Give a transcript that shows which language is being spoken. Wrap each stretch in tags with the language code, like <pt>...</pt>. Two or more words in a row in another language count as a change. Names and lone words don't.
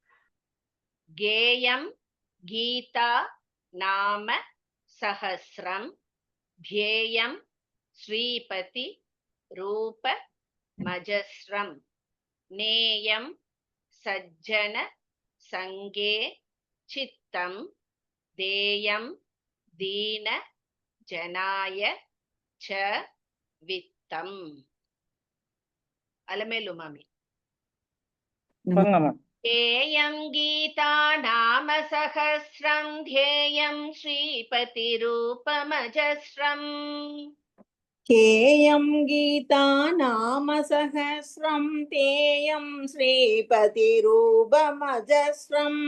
<sa>गेयं गीता नाम सहस्रं ध्येयं श्रीपति रूपमजस्रं नेयं सज्जन सङ्गे चित्तं देयं दीन जनाय च वित्तम्.</sa> <ta>அலமேலு மாமி. சொல்லுங்க மேம்.</ta> <sa>ध्येयं गीता नाम सहस्रं ध्येयं श्रीपतिरूपमजस्रम्. ध्येयं गीता नाम सहस्रं तेयं श्रीपतिरूपमजस्रम्.</sa>